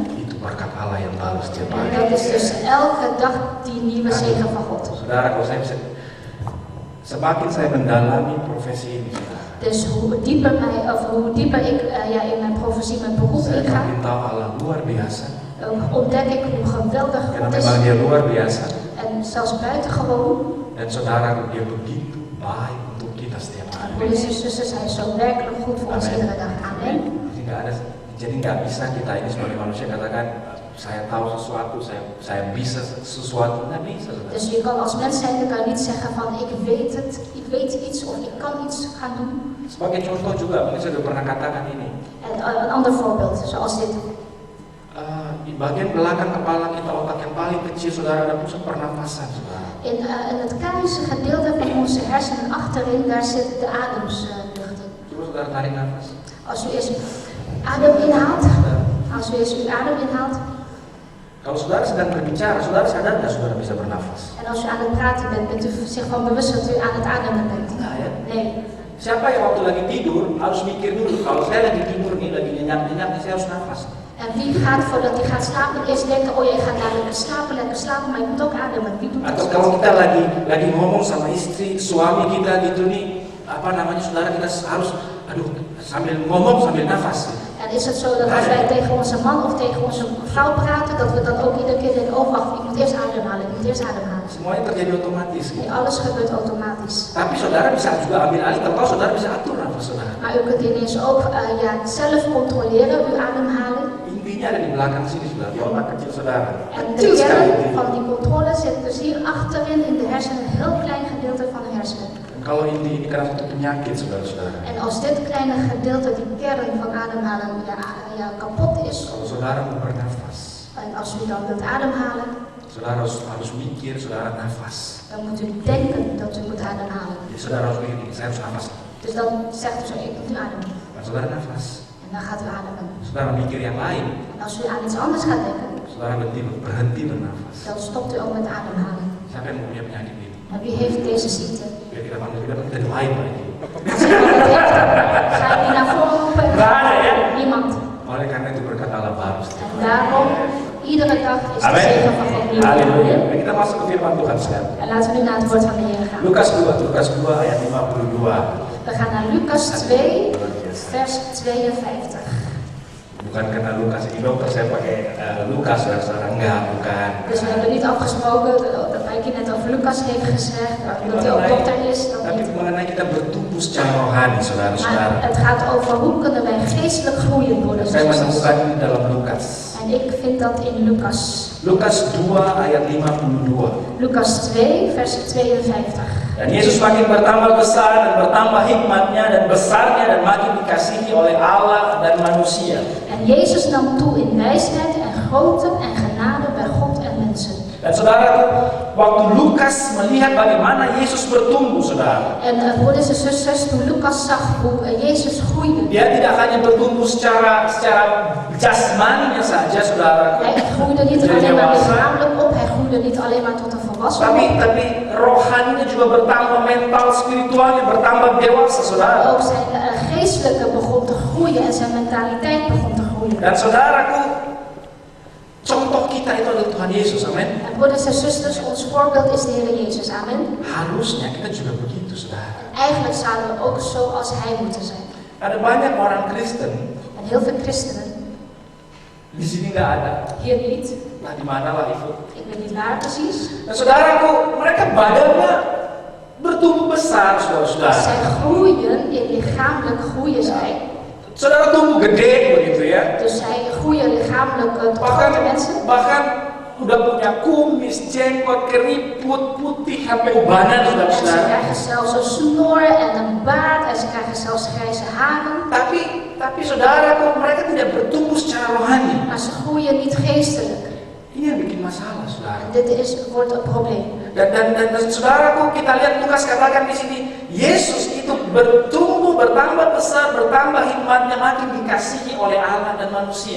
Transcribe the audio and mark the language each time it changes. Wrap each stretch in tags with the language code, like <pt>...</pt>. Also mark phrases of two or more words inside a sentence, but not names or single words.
<id>Itu berkat Allah yang baru setiap</id> <nl>En</nl> <id>hari.</id> <nl>dat is dus elke dag die nieuwe zegen van God.</nl> <id>Saudara, kalau saya bisa, semakin saya mendalami profesi ini, saudara,</id> <nl>Dus hoe dieper ik in mijn profesie, mijn beroep</nl> <id>saya inga, makin tahu Allah luar biasa.</id> <nl>ontdek ik hoe geweldig</nl> <id>Karena</id> <nl>God is.</nl> <id>memang dia luar biasa.</id> <nl>En zelfs buitengewoon.</nl> <id>Dan saudara, dia begitu baik untuk kita setiap hari.</id> <nl>Broeders en zusters, hij is zo werkelijk goed voor ons Amen. iedere dag. Amen.</nl> <id>Jadi nggak bisa kita ini sebagai manusia katakan saya tahu sesuatu, saya bisa sesuatu, nggak bisa. Saudara.</id> <nl>Dus je kan als mens zijn, kan niet zeggen van ik weet het, ik weet iets of ik kan iets gaan doen.</nl> <id>Sebagai contoh juga, mungkin saya sudah pernah katakan ini.</id> <nl>En een ander voorbeeld, zoals dit.</nl> <id>Di bagian belakang kepala kita, otak yang paling kecil, saudara, ada pusat pernafasan, saudara.</id> <nl>In het kleinste gedeelte van onze hersenen achterin, daar zit de ademlucht in.</nl> <id>Coba saudara tarik nafas.</id> <nl>Als u eerst adem inhaalt, als u eerst uw adem inhaalt.</nl> <id>Kalau saudara sedang berbicara, saudara sadar nggak saudara bisa bernafas?</id> <nl>En als u aan het praten bent, bent u zich van bewust dat u aan het ademen bent?</nl> <id>Enggak ya?</id> <nl>Nee.</nl> <id>Siapa yang waktu lagi tidur harus mikir dulu, kalau saya lagi tidur nih, lagi nyenyak-nyenyak nih, saya harus nafas.</id> <nl>En wie gaat voordat hij gaat slapen eerst denken, oh jij gaat naar lekker slapen, maar je moet ook ademen. Wie doet</nl> <id>Atau</id> <nl>dat?</nl> <id>kalau kita lagi ngomong sama istri, suami kita gitu nih, apa namanya saudara, kita harus, aduh, sambil ngomong sambil nafas.</id> <nl>En is het zo dat als wij tegen onze man of tegen onze vrouw praten, dat we dan ook iedere keer denken, oh wacht, ik moet eerst ademhalen, ik moet eerst ademhalen.</nl> <id>Semuanya terjadi otomatis.</id> <nl>Nee, alles gebeurt automatisch.</nl> <id>Tapi saudara bisa juga ambil alih kalau saudara bisa atur nafas saudara.</id> <nl>Maar u kunt ineens ook zelf controleren, uw ademhaling.</nl> <id>Intinya ada di belakang sini saudara, di otak kecil saudara.</id> <nl>En de</nl> <id>Kecil sekali.</id> <nl>kern van die controle zit dus hier achterin in de hersenen, een heel klein gedeelte van de hersenen.</nl> <id>Kalau ini karena satu penyakit saudara-saudara.</id> <nl>En als dit kleine gedeelte, die kern van ademhalen, kapot is,</nl> <id>Kalau saudara mau bernafas,</id> <nl>en als u dan wilt ademhalen,</nl> <id>saudara harus mikir, saudara nafas.</id> <nl>dan moet u denken dat u moet ademhalen.</nl> <id>Jadi saudara harus mikir, saya harus nafas.</id> <nl>Dus dan zegt u zo, ik moet nu ademen.</nl> <id>Dan saudara nafas.</id> <nl>En dan gaat u ademen.</nl> <id>Saudara mikir yang lain,</id> <nl>En als u aan iets anders gaat denken,</nl> <id>saudara berhenti bernafas.</id> <nl>dan stopt u ook met ademhalen.</nl> <id>Siapa yang punya penyakit ini?</id> <nl>En wie heeft deze ziekte?</nl> <id>Biar kita panggil, kita doain Pak ini.</id> <nl>Als iemand dat heeft, ga ik die naar voren roepen.</nl> <id>Nggak ada ya?</id> <nl>Niemand.</nl> <id>Oleh karena itu berkat Allah baru.</id> <nl>En daarom, iedere dag is de</nl> <id>Amin.</id> <nl>zegen van God nieuw.</nl> <id>Haleluya. Baik, kita masuk ke firman Tuhan sekarang.</id> <nl>En laten we nu naar het woord van de Heer gaan.</nl> <id>Lukas 2 ayat 52.</id> <nl>We gaan naar Lucas 2, vers 52.</nl> <id>Bukan karena Lukas ini dokter, saya pakai Lukas saudara, enggak, bukan.</id> <nl>Dus we hebben niet afgesproken dat Mikey net over Lucas heeft gezegd, dat hij ook dokter is. Dat</nl> <id>Tapi</id> <nl>niet.</nl> <id>mengenai kita bertumbuh secara rohani, saudara-saudara.</id> <nl>Maar het gaat over hoe kunnen wij geestelijk groeien, broeders</nl> <id>Saya</id> <nl>en zusters.</nl> <id>menemukan ini dalam Lukas.</id> <nl>En ik vind dat in Lucas.</nl> <id>Lukas 2 ayat 52.</id> <nl>Lucas 2, vers 52.</nl> <id>Dan Yesus makin bertambah besar dan bertambah hikmatnya dan besarnya dan makin dikasihi oleh Allah dan manusia.</id> <nl>En Jezus nam toe in wijsheid en grootte en genade bij God en mensen.</nl> <id>Dan saudara, waktu Lukas melihat bagaimana Yesus bertumbuh, saudara.</id> <nl>En broeders en zusters, toen Lucas zag hoe Jezus groeide.</nl> <id>Dia tidak hanya bertumbuh secara jasmaninya saja, saudara.</id> <nl>Hij groeide niet alleen maar lichamelijk op, hij groeide niet alleen maar tot een volwassene.</nl> <id>Tapi rohaninya juga bertambah, mental spiritualnya bertambah dewasa, saudara.</id> <nl>Ook zijn geestelijke begon te groeien en zijn mentaliteit begon te groeien.</nl> <id>Dan saudaraku, contoh kita itu adalah Tuhan Yesus, amin.</id> <nl>En broeders en zusters, ons voorbeeld is de Heer Jezus, amen.</nl> <id>Harusnya kita juga begitu, saudara.</id> <nl>Eigenlijk zouden we ook zoals Hij moeten zijn.</nl> <id>Ada banyak orang Kristen</id> <nl>En heel veel christenen,</nl> <id>di sini nggak ada.</id> <nl>hier niet,</nl> <id>Nah, di mana lah itu?</id> <nl>ik weet niet waar precies.</nl> <id>Nah, saudaraku, mereka badannya bertumbuh besar, saudara-saudara.</id> <nl>Zij groeien, in lichamelijk groeien zij.</nl> <id>Saudara tumbuh gede begitu ya.</id> <nl>Dus zij groeien lichamelijk tot grote mensen.</nl> <id>Bahkan udah punya kumis, jenggot, keriput, putih, sampai ubanan,</id> <nl>En ze</nl> <id>saudara-saudara.</id> <nl>krijgen zelfs een snor en een baard en ze krijgen zelfs grijze haren.</nl> <id>Tapi saudaraku, mereka tidak bertumbuh secara rohani.</id> <nl>Maar ze groeien niet geestelijk.</nl> <id>Ini yang bikin masalah, saudara.</id> <nl>En dit wordt een probleem.</nl> <id>Dan saudaraku, kita lihat Lukas katakan di sini, Yesus itu bertumbuh, bertambah besar, bertambah hikmatnya, makin dikasihi oleh Allah dan manusia.</id>